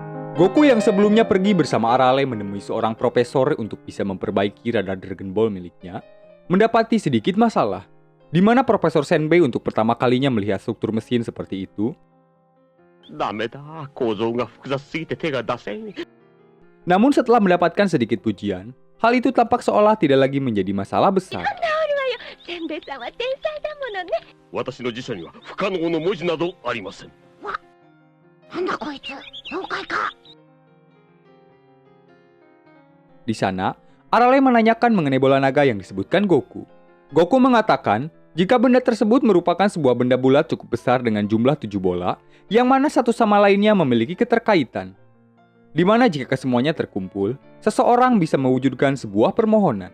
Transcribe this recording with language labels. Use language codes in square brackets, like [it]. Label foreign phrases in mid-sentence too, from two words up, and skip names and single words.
[id] Goku yang sebelumnya pergi bersama Arale menemui seorang profesor untuk bisa memperbaiki radar Dragon Ball miliknya, mendapati sedikit masalah, di mana Profesor Senbei untuk pertama kalinya melihat struktur mesin seperti itu. [ja] ダメだ、構造が複雑すぎて手が出せん。 [id] Namun setelah mendapatkan sedikit pujian, hal itu tampak seolah tidak lagi menjadi masalah besar. [ja] せんべいさんは天才だものね。私の辞書には不可能の文字などありません。なんだこいつ、妖怪か。 [id] Di sana, Arale menanyakan mengenai bola naga yang disebutkan Goku. Goku mengatakan, jika benda tersebut merupakan sebuah benda bulat cukup besar dengan jumlah 7 bola, yang mana satu sama lainnya memiliki keterkaitan. Di mana jika kesemuanya terkumpul, seseorang bisa mewujudkan sebuah permohonan.